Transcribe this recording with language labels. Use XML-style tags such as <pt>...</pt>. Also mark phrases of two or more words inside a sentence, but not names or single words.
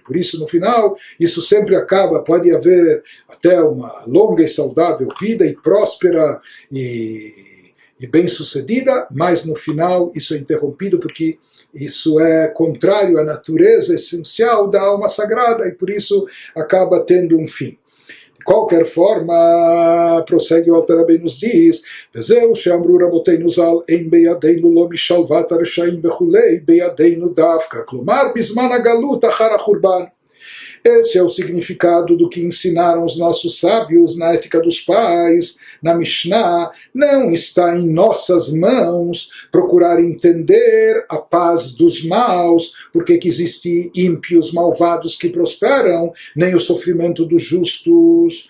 <pt>Por isso, no final, isso sempre acaba, pode haver até uma longa e saudável vida e próspera e bem-sucedida, mas no final isso é interrompido porque isso é contrário à natureza essencial da alma sagrada e por isso acaba tendo um fim. De qualquer forma, prossegue o Alter Rebbe e nos diz:</pt> <he>"וזהו שאמרו רבותינו ז"ל אין בידינו לא משלות הרשעים וכו' בידינו דווקא, כלומר בזמן הגלות אחר החורבן.</he> <pt>Esse é o significado do que ensinaram os nossos sábios na Ética dos Pais, na Mishnah. Não está em nossas mãos procurar entender a paz dos maus, porque que existem ímpios malvados que prosperam, nem o sofrimento dos justos.</pt>